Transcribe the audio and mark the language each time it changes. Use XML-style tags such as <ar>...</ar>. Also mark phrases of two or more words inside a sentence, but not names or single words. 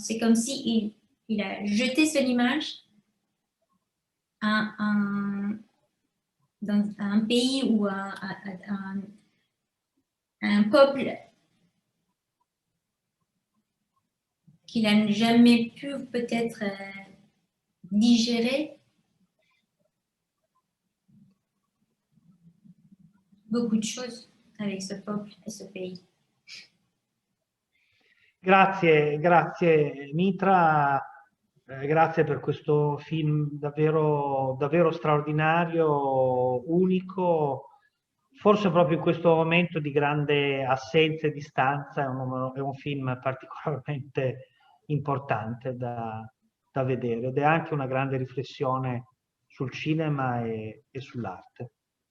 <fr>C'est comme si il a jeté son image à dans un pays ou à un peuple qu'il n'a jamais pu peut-être digérer beaucoup de choses avec ce peuple et ce pays.</fr> <it>Grazie, grazie Mitra, grazie per questo film davvero, davvero straordinario, unico, forse proprio in questo momento di grande assenza e distanza è un film particolarmente importante da vedere ed è anche una grande riflessione sul cinema e sull'arte.</it>